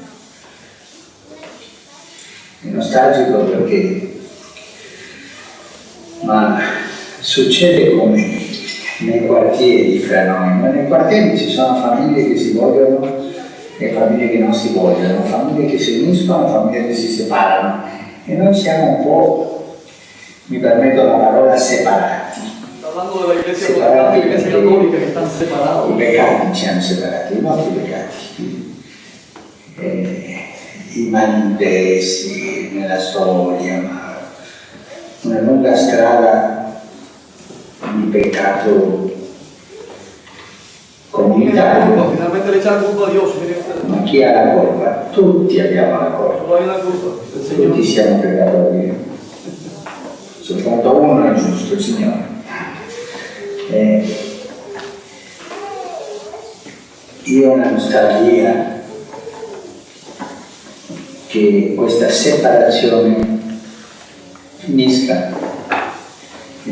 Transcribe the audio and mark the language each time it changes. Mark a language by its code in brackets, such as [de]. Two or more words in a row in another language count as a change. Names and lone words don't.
[it] È nostalgico perché, ma succede come nei quartieri fra noi, ma nei quartieri ci sono famiglie che si vogliono e famiglie che non si vogliono, famiglie che si uniscono e famiglie che si separano. E noi siamo un po', mi permetto la parola, separati. [es] Hablando de la iglesia protestante y la iglesia católica que están separados. [it] I peccati ci hanno separati, i nostri peccati. I malintesi nella storia, ma una lunga strada di peccato comunitario. [es] Finalmente le echan culpa a Dios. Miren ustedes. [it] Ma chi ha la colpa? Tutti abbiamo la colpa, [es] Solo hay una culpa, el Señor. [it] tutti siamo peccatori. Soltanto uno è giusto, il Signore. Io ho una nostalgia che questa separazione finisca e